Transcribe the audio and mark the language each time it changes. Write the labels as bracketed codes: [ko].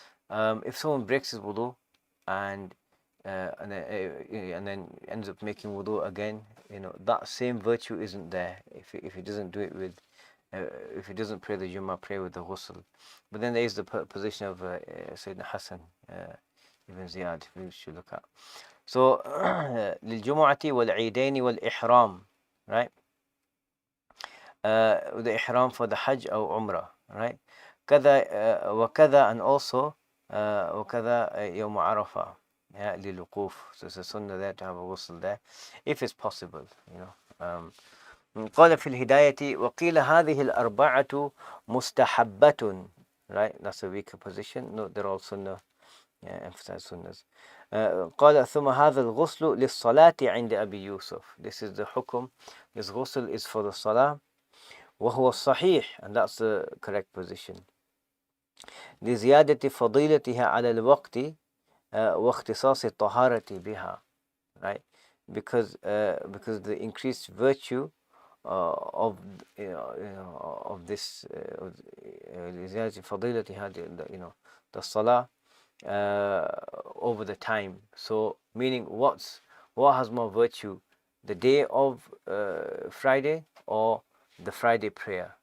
[en] If someone breaks his wudu and then ends up making wudu again, that same virtue isn't there if he doesn't do it with if he doesn't pray the Jummah, pray with the ghusl. But then there is the position of Sayyidina Hassan ibn Ziyad, we should look at. [ar] So للجمعة والعيدين والإحرام, right? [en] The ihram for the Hajj or Umrah, right? [ar] كذا وكذا, [en] and also [ar] وكذا يوم عرفة, yeah, للوقوف. [en] So it's a sunnah there to have a ghusl there, if it's possible, [ar] قال في الهداية وقيل هذه الأربعة مستحبة, [en] right? That's a weaker position. No, they're all sunnah. Yeah, emphasize sunnahs. [ar] قال ثم هذا الغسل للصلاة عند أبي يوسف. [en] This is the hukum. This ghusl is for the salah. [ar] وهو الصحيح, [en] and that's the correct position. [ar] لزيادة فضيلتها على الوقت واختصاص الطهارة بها, right? [en] Because the increased virtue of of this [ar] لزيادة فضيلتها, [en] the salah over the time. So meaning what has more virtue, the day of Friday or the Friday prayer?